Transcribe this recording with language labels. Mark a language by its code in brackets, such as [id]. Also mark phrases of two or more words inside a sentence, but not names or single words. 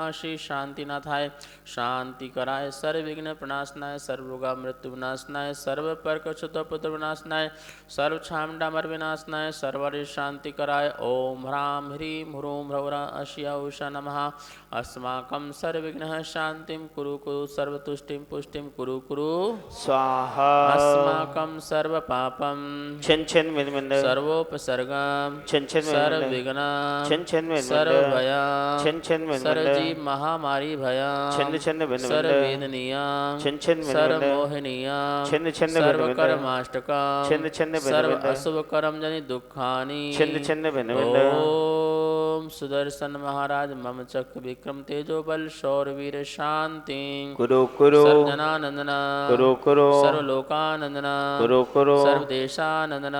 [sa] श्री शांतिनाथाय शांति कराय सर्व विघ्न प्रणाशनाय सर्वरोगा मृत्यु विनाशनाय सर्व परक क्षुद्र विनाशनाय सर्व छामडामर विनाशनाय सर्वारि शांति कराय ओम ह्रां ह्रीं ह्रूं ह्रौरा अश्या उषा नमः। अस्माकं सर्वविघ्नः शांतिं कुरु कुरु सर्वतुष्टिं पुष्टिं कुरु कुरु स्वाहा। अस्माकं सर्वपापं छिन छिन मिन मिन सर्वोपसर्गं छिन छिन मिन सर्वविघ्नं छिन छिन मिन सर्वभयं छिन छिन मिन सर्वजीव महामारी भयं छिन छिन मिन सर्ववेदनीयं छिन छिन मिन सर्वमोहनीयं छिन छिन मिन सर्वकर्माष्टकं छिन छिन मिन सर्व अशुभकर्म जनि दुःखानि छिन छिन मिन ओम सुदर्शन महाराज मम चक्र विक्रम तेजो बल शौरवीर शांति कुरु कुरु सर्वजनानंदना कुरु कुरु सर्वलोकानंदना कुरु कुरु सर्वदेशानंदना